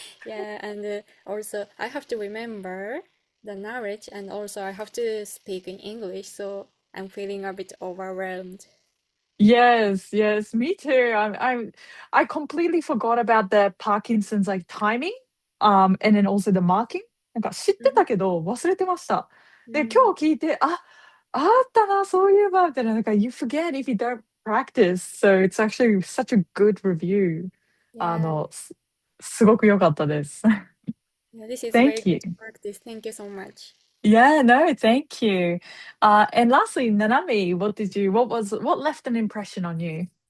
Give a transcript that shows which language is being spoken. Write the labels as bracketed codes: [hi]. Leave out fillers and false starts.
[en] Yeah, and also I have to remember the knowledge, and also I have to speak in English, so I'm feeling a bit overwhelmed. Yes, yes, me too. I completely forgot about the Parkinson's like timing, and then also the marking. [ja] なんか知ってたけど忘れてました。で、今日聞いて、あったな、そういえばみたいな、なんか [en] you forget if you don't practice. So it's actually such a good review. Yeah, [ja] すごく良かったです。 [en] yeah, this is very Thank you. good practice. Thank you so much. Yeah, no, thank you. And lastly, Nanami, what left an impression on you?